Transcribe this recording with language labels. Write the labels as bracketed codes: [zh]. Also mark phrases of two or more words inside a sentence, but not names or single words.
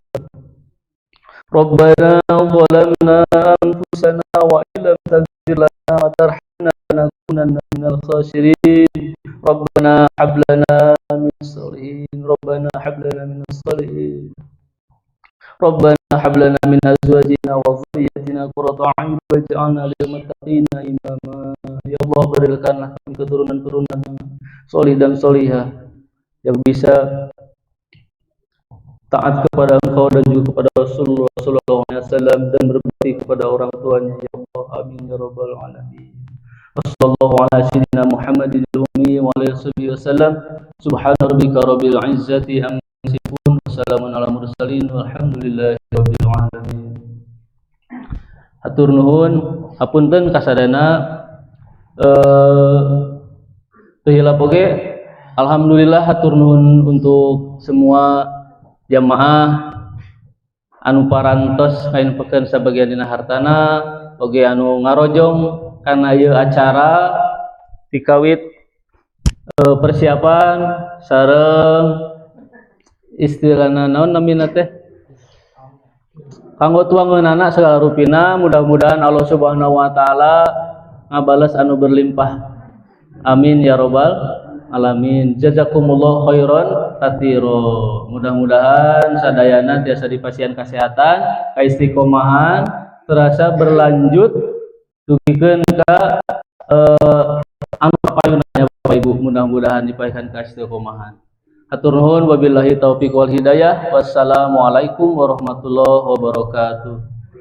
[ar] ربنا ظلمنا أنفسنا وإن لم تغفر لنا وترحمنا لنكونن من الخاسرين. ربنا هب لنا من الصالحين. ربنا هب لنا من الصالحين ربنا هب لنا من أزواجنا وذرياتنا قرة أعين واجعلنا للمتقين إماما. يا الله, [id] berikanlah kami keturunan-keturunan yang solih dan solihah yang bisa taat kepada Engkau dan juga kepada Rasulullah [ar] صلى الله عليه وسلم [id] dan berbakti kepada orang tuanya [ar] يا الله. آمين يا رب العالمين. وصلى الله على سيدنا محمد الأمي وآله وسلم. سبحان ربك رب العزة عما يصفون. وسلام على المرسلين والحمد لله رب العالمين. [su] Hatur nuhun, hapunten kasadana teu hilap oge. Alhamdulillah hatur nuhun [id] untuk semua jamaah [su] anu parantos kain peken sabagian dina hartana oge anu ngarojong kana ieu acara dikawit persiapan sareng istilahna naon namina teh kanggo tuangeunana segala rupina. Mudah-mudahan Allah [ar] سبحانه وتعالى [su] ngabales anu berlimpah. [ar] آمين يا رب العالمين. جزاكم الله خيرا كثيرا. [su] Mudah-mudahan sadayana tiasa dipasihan kesehatan, kaistiqomahan, terasa berlanjut dugikeun ka anu papayunannya Bapak Ibu. Mudah-mudahan dipasihan kaistiqomahan. Hatur nuhun [ar] وبالله التوفيق والهداية. والسلام عليكم ورحمة الله وبركاته.